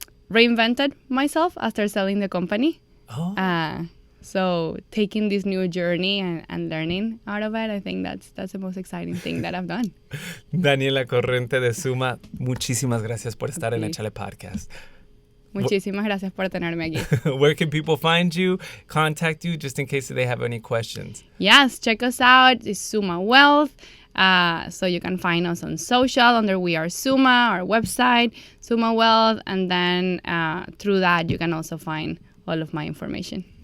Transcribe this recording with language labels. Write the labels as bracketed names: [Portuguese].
[English] Reinvented myself after selling the company. Oh. So taking this new journey and learning out of it, I think that's the most exciting thing that I've done. [Spanish] Daniela Corrente de Suma, muchísimas gracias por estar en Echale Podcast. Muchísimas gracias por tenerme aquí. [English] Where can people find you, contact you, just in case they have any questions? Yes, check us out. It's Suma Wealth. So you can find us on social under We Are Suma, our website, Suma Wealth, and then through that you can also find all of my information.